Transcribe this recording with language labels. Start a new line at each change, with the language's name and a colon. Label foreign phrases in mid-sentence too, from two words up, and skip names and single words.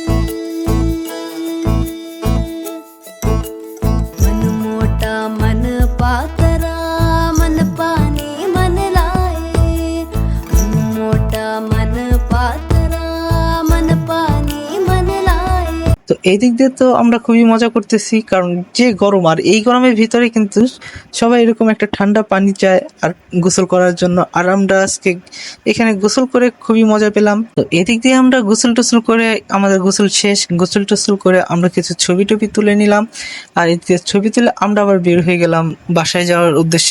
Hindi: मन मोटा मन पातरा मन पानी मन लाए, मन मोटा मन पातरा मन पानी मन लाए।
Bangla: তো এই দিক দিয়ে তো আমরা খুবই মজা করতেছি, কারণ যে গরম, আর এই গরমের ভিতরে কিন্তু সবাই এরকম একটা ঠান্ডা পানি চায় আর গোসল করার জন্য। আর আমরা আজকে এখানে গোসল করে খুবই মজা পেলাম। তো এদিক দিয়ে আমরা গোসল টোসল করে আমাদের গোসল শেষ। গোসল টোসল করে আমরা কিছু ছবি টবি তুলে নিলাম। আর এদিকে ছবি তুলে আমরা আবার বের হয়ে গেলাম বাসায় যাওয়ার উদ্দেশ্যে।